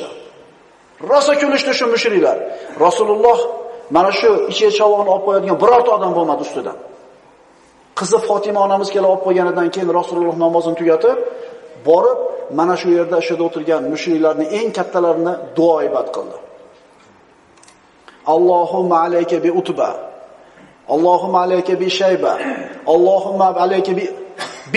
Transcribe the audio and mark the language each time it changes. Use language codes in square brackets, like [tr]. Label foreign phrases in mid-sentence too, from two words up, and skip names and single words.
[uz] Rosa kulishdi shu mushriklar. Rasululloh mana shu ichi-chavog'ni olib qo'yadigan birorta odam bo'lmadi ustidan. Qizi Fatima onamiz kelib olib qo'yganidan keyin Rasululloh namozini tugatib, borib mana shu yerda o'shada o'tirgan mushriklarning eng kattalarini duoibat qildi. [ar] اللهم عليك بعتبة. اللهم عليك بشيبة. اللهم عليك بـ [uz] bittama-bittatini aytib, mana shularni duoibat qildi. Nima bo'ldi?